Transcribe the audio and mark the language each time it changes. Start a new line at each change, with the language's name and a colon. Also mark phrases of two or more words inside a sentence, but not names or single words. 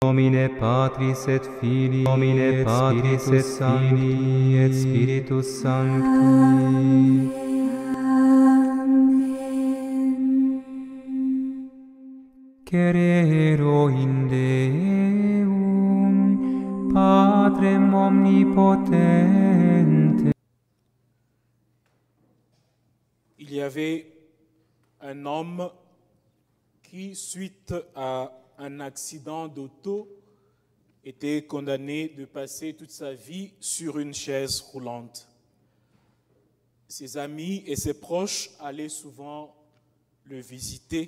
Latin: nomine Patris et Filii, nomine Patris et Filii et Spiritus Sancti. Cerero in Deum, Patrem omnipotente.
French: Il y avait un homme qui, suite à un accident d'auto, était condamné de passer toute sa vie sur une chaise roulante. Ses amis et ses proches allaient souvent le visiter.